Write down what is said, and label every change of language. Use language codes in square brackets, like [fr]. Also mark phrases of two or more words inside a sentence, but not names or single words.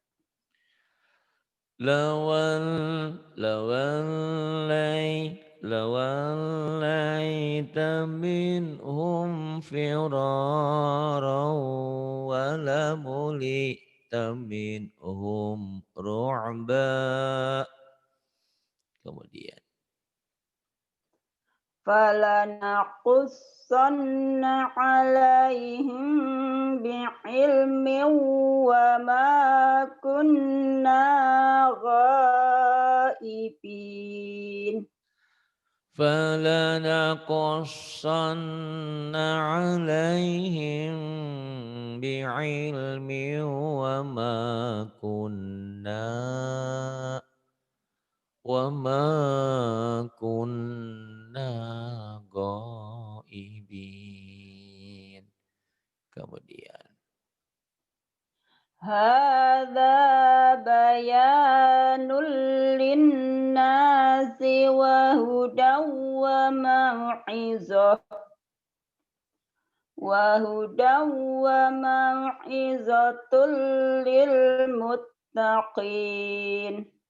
[ar] لوليت منهم فرارا ولملئت منهم رعبا. [id] Kemudian [ar] فلنقصن عليهم بعلم وما كنا غائبين. فلنقصن عليهم بعلم وما كنا غائبين. [id] Kemudian [ar] هذا بيان للناس وهدى وموعظة للمتقين.